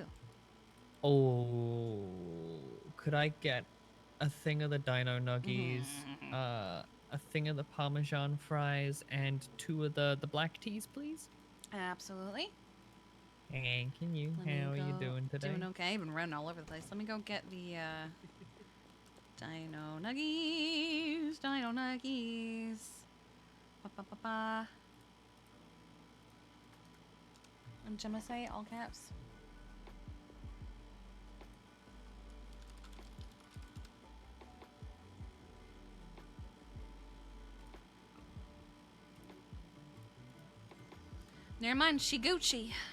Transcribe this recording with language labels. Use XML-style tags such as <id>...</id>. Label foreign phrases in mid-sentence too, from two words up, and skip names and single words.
<en>Oh, could I get a thing of the dino nuggies, a thing of the parmesan fries, and 2 of the black teas, please? Absolutely. Hey, can you? How are you doing today? Doing okay. I've been running all over the place. Let me go get the dino nuggies. Dino nuggies. Ba ba ba ba. And Gemma say all caps. Never mind, she Gucci.</en>